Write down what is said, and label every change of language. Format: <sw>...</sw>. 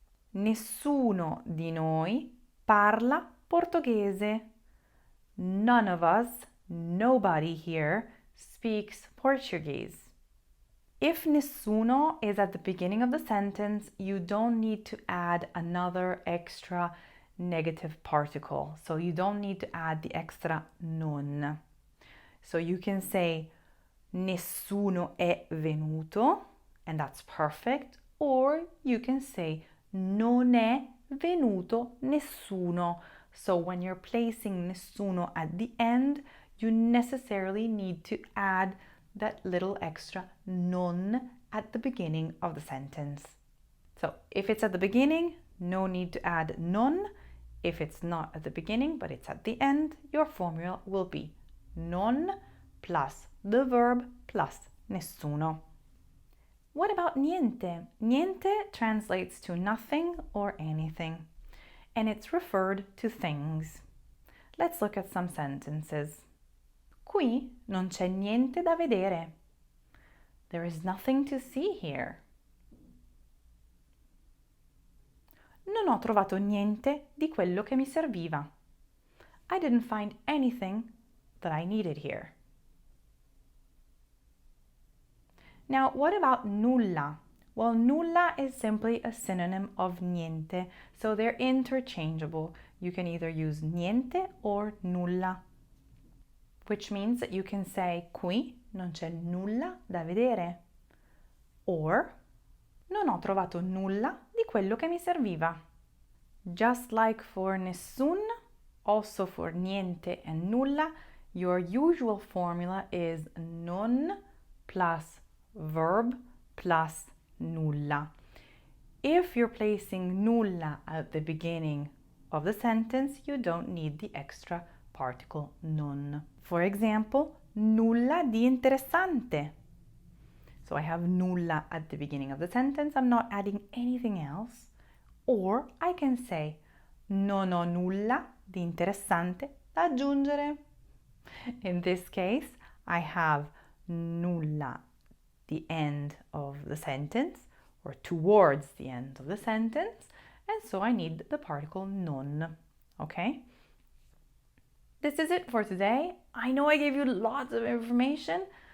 <it>Nessuno di noi parla portoghese.</it> <en>None of us, nobody here, speaks Portuguese. If nessuno is at the beginning of the sentence, you don't need to add another extra negative particle. So you don't need to add the extra non. So you can say</en> <it>nessuno è venuto,</it> <en>and that's perfect. Or you can say</en> <it>non è venuto nessuno.</it> <en>So when you're placing nessuno at the end, you necessarily need to add that little extra non at the beginning of the sentence. So if it's at the beginning, no need to add non. If it's not at the beginning, but it's at the end, your formula will be non plus the verb plus nessuno. What about niente? Niente translates to nothing or anything, and it's referred to things. Let's look at some sentences.</en> <it>Qui non c'è niente da vedere.</it> <en>There is nothing to see here.</en> <it>Non ho trovato niente di quello che mi serviva.</it> <en>I didn't find anything that I needed here. Now, what about nulla? Well, nulla is simply a synonym of niente, so they're interchangeable. You can either use niente or nulla, which means that you can say</en> <it>qui non c'è nulla da vedere,</it> <en>or</en> <it>non ho trovato nulla di quello che mi serviva.</it> <en>Just like for nessun, also for niente and nulla, your usual formula is non plus verb plus nulla. If you're placing nulla at the beginning of the sentence, you don't need the extra particle non. For example,</en> <it>nulla di interessante.</it> <en>So I have nulla at the beginning of the sentence. I'm not adding anything else. Or I can say</en> <it>non ho nulla di interessante da aggiungere.</it> <en>In this case, I have nulla, the end of the sentence, or towards the end of the sentence, and so I need the particle non, okay? This is it for today. I know I gave you lots of information.</en>